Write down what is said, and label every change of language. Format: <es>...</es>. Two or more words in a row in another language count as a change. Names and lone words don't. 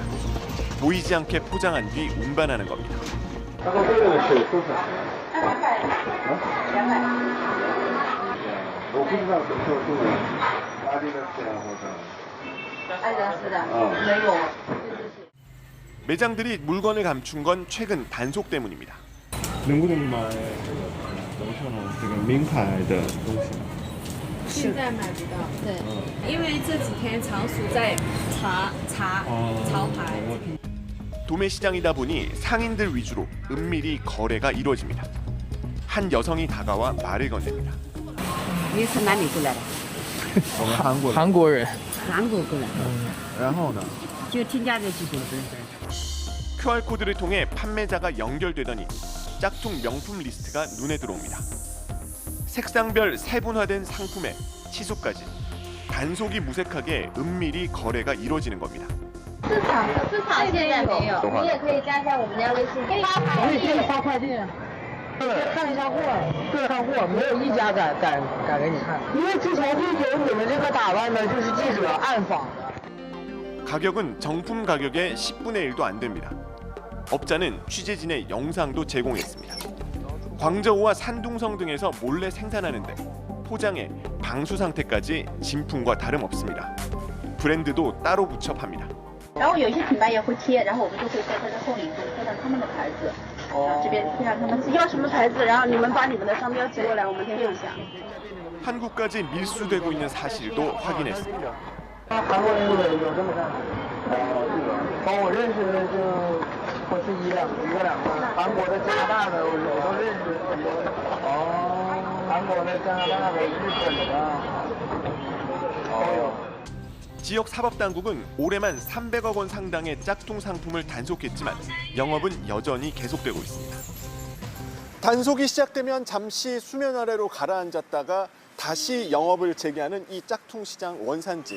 <ko>보이지 않게 포장한 뒤 운반하는 겁니다. 매장들이 물건을 감춘 건 최근 단속 때문입니다.</ko> <zh>能不能买楼上这个名牌的东西？现在买不到，对，因为这几天常熟在查潮牌。</zh> <ko>도매시장이다 보니 상인들 위주로 은밀히 거래가 이루어집니다. 한 여성이 다가와 말을 건넵니다.</ko> <zh>你是哪里过来的？我们韩国人。韩国人。韩国过来。然后呢？就听家的几种人。</zh> <ko>QR코드를 통해 판매자가 연결되더니 짝퉁 명품 리스트가 눈에 들어옵니다. 색상별 세분화된 상품에 치수까지 단속이 무색하게 은밀히 거래가 이루어지는 겁니다.</ko> <zh>市场现在没有，你也可以加一下我们家微信，我也可以发快递。看一下货，看货，没有一家敢给你看，因为之前就有你们这个打扮的，就是记者暗访的。</zh> <ko>가격은 정품 가격의 10분의 1도 안 됩니다. 업자는 취재진의 영상도 제공했습니다. 광저우와 산둥성 등에서 몰래 생산하는데 포장에 방수 상태까지 진품과 다름없습니다. 브랜드도 따로 붙여 팝니다.</ko> <zh>然后有一些品牌也会贴，然后我们就会在它的后领部贴上他们的牌子，然后这边贴上他们要什么牌子，然后你们把你们的商标寄过来，我们贴一下。</zh> <ko>한국까지 밀수되고 있는 사실도 확인했습니다.</ko> <zh>韩国人有这么干？从我认识的就不是一个两个，韩国的、加拿大的我都认识。韩国的、加拿大的、日本的都有。</zh> <ko>지역 사법당국은 올해만 300억 원 상당의 짝퉁 상품을 단속했지만 영업은 여전히 계속되고 있습니다. 단속이 시작되면 잠시 수면 아래로 가라앉았다가 다시 영업을 재개하는 이 짝퉁 시장 원산지.</ko>